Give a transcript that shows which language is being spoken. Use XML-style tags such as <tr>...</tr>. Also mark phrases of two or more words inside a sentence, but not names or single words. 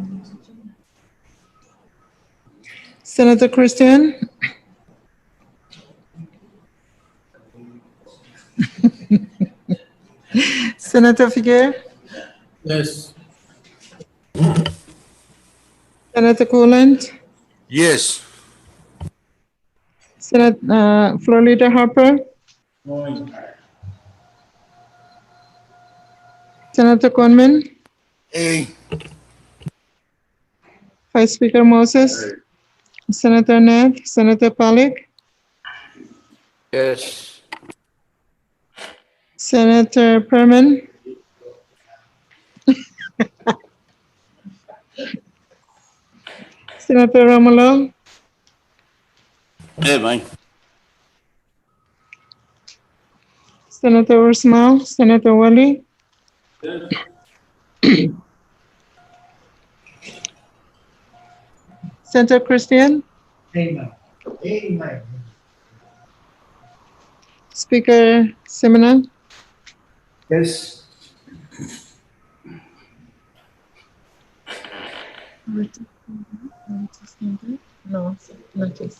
<en>Senator Christian, Senator Figueroa, Yes. Senator Coolant, Yes. Floor Leader Harper, Going. Senator Conman, Hey. Vice Speaker Moses, Senator Net, Senator Pollack, Yes. Senator Perman, Senator Romulo, Senator Usmal, Senator Wally, Senator Christian, Speaker Simona, Yes. No, not this.</en>